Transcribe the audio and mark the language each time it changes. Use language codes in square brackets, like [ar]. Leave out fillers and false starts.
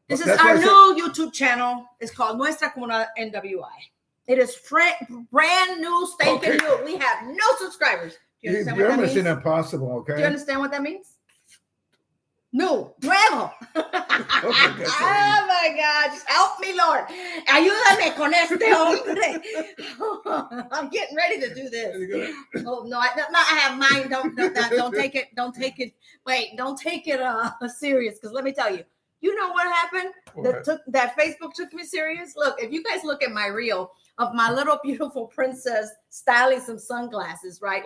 [en] This is our new YouTube channel. It's called Nuestra Comunidad NWI. It is brand new, stinking new. We have no subscribers. Do you understand what that means? You're Mission Impossible, okay? Do you understand what that means? No, nuevo. Oh my God, just help me, Lord. [es] Ayúdame con este hombre. [en] I'm getting ready to do this. Oh no, I have mine. Don't take it. Wait, don't take it serious. Because let me tell you, you know what happened? That Facebook took me serious. Look, if you guys look at my reel of my little beautiful princess styling some sunglasses, right?